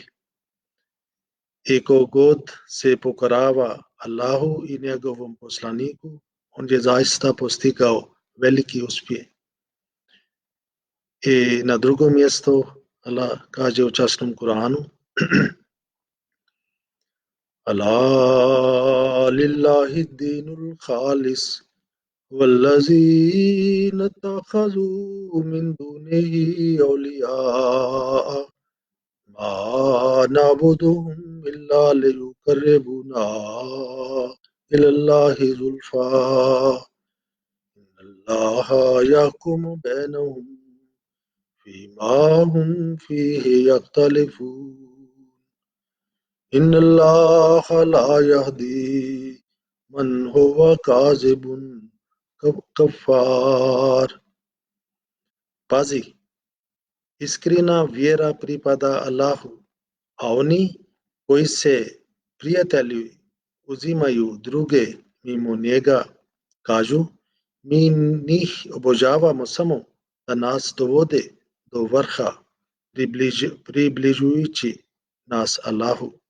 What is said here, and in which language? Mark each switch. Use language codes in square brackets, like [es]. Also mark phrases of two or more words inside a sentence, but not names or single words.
[bs] I kogod se pokorava Allahu i njegovom poslaniku, on je zaista postigao veliki uspjeh. I na drugom mjestu Allah kaže u časnom Kuranu, [ar] ألا لله الدين الخالص والذين اتخذوا من دونه أولياء ما نعبدهم إلا ليقربونا إلى الله زلفى إن الله يحكم بينهم فيما هم فيه يختلفون إن الله لا يهدي من هو كاذب كفار. [bs] Pazi, iskrena vjera pripada Allahu, a oni koji se prijatelji uzimaju druge mimo njega, kažu, mi njih obožavamo samo da nas dovode do vrha, približujući nas Allahu.